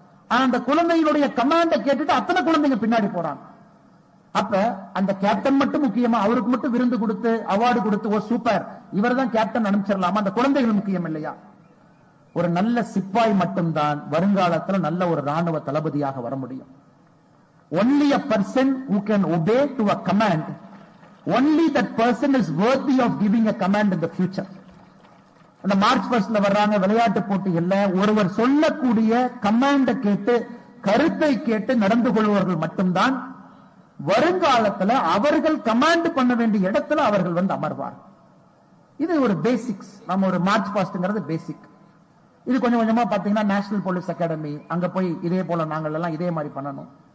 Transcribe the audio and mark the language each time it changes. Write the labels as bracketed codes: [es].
[ta] ஆனா அந்த குழந்தையினுடைய கமாண்ட கேட்டுட்டு அத்தனை குழந்தைங்க பின்னாடி போறாங்க. அப்ப அந்த கேப்டன் மட்டும் முக்கியமா, அவருக்கு மட்டும் விருந்து கொடுத்து அவார்டு கொடுத்து ஓ சூப்பர் இவர் தான் கேப்டன் அனுப்பிச்சிடலாமா, அந்த குழந்தைகள் முக்கியம் இல்லையா? ஒரு நல்ல சிப்பாய் மட்டும்தான் வருங்காலத்தில் நல்ல ஒரு ராணுவ தளபதியாக வர முடியும். [en] Only a person who can obey to a command, only that person is worthy of giving a command in the future. [ta] அந்த மார்ச் 1 வர்றாங்க விளையாட்டு போட்டிகள்ல, ஒருவர் சொல்லக்கூடிய கமாண்ட கேட்டு கருத்தை கேட்டு நடந்து கொள்பவர்கள் மட்டும்தான் வருங்காலத்துல அவர்கள் கமாண்ட் பண்ண வேண்டிய இடத்துல அவர்கள் வந்து அமர்வார். இது ஒரு பேசிக்ஸ். நம்ம ஒரு மார்ச் 1 பேசிக். இது கொஞ்சம் கொஞ்சமா பாத்தீங்கன்னா நேஷனல் போலீஸ் அகாடமி அங்க போய் இதே போல நாங்கள் எல்லாம் இதே மாதிரி பண்ணணும்.